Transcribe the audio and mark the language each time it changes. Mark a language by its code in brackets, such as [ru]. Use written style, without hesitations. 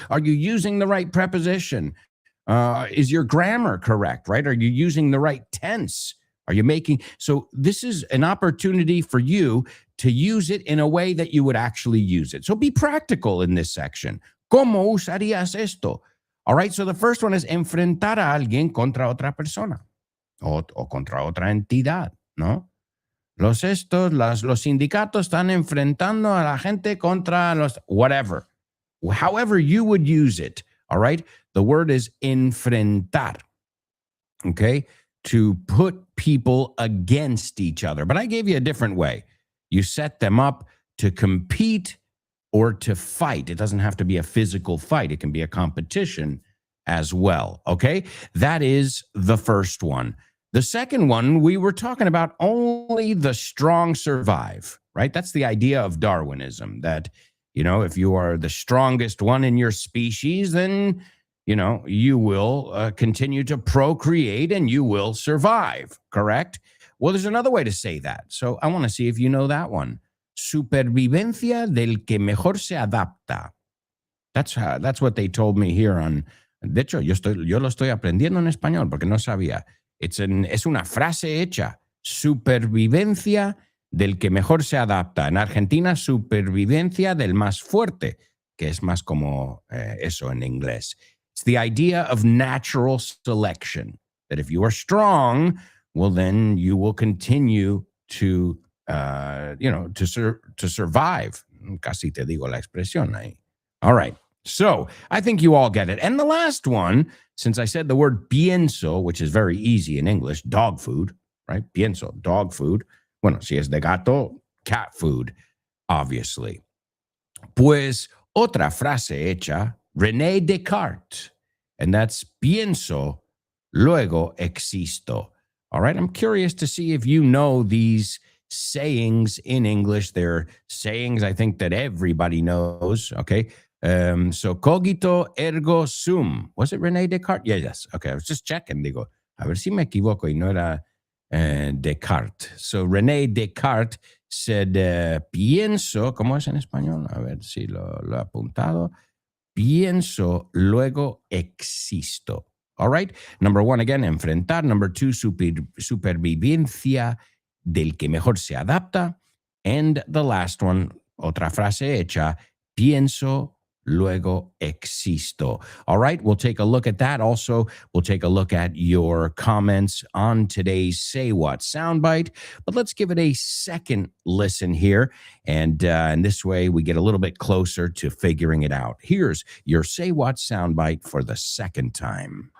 [en] Are you using the right preposition? Is your grammar correct, right? Are you using the right tense? Are you making, so this is an opportunity for you to use it in a way that you would actually use it. So be practical in this section. [es] ¿Cómo usarías esto? [en] All right, so the first one is [es] enfrentar a alguien contra otra persona o contra otra entidad, ¿no? Los sindicatos están enfrentando a la gente contra los, whatever. [en] However you would use it, all right? The word is enfrentar, okay? To put people against each other. But I gave you a different way. You set them up to compete or to fight. It doesn't have to be a physical fight. It can be a competition as well, okay? That is the first one. The second one, we were talking about only the strong survive, right? That's the idea of Darwinism, that, you know, if you are the strongest one in your species, then, you know, you will continue to procreate and you will survive, correct? Well, there's another way to say that. So I want to see if you know that one. [es] Supervivencia del que mejor se adapta. [en] That's what they told me here on. [es] De hecho, yo lo estoy aprendiendo en español porque no sabía. Es una frase hecha. Supervivencia del que mejor se adapta. En Argentina, supervivencia del más fuerte, que es más como eso en inglés. [en] It's the idea of natural selection, that if you are strong, well, then you will continue to, to survive. [es] Casi te digo la expresión ahí. [en] All right. So I think you all get it. And the last one, since I said the word pienso, which is very easy in English, dog food, right? Pienso, dog food. [es] Bueno, si es de gato, [en] cat food, obviously. [es] Pues otra frase hecha, René Descartes, [en] and that's [es] pienso, luego existo. [en] All right, I'm curious to see if you know these sayings in English. They're sayings I think that everybody knows, okay? So [la] cogito ergo sum. [en] Was it René Descartes? Yeah, yes. Okay, I was just checking. [es] Digo, a ver si me equivoco y no era Descartes. [en] So René Descartes said, [es] pienso, ¿cómo es en español? A ver si lo he apuntado. Pienso, luego existo. [en] All right. Number one, again, enfrentar. Number two, [es] supervivencia del que mejor se adapta. [en] And the last one, [es] otra frase hecha, pienso, luego existo. [en] All right, we'll take a look at that. Also, we'll take a look at your comments on today's Say What soundbite. But let's give it a second listen here. And this way, we get a little bit closer to figuring it out. Here's your Say What soundbite for the second time.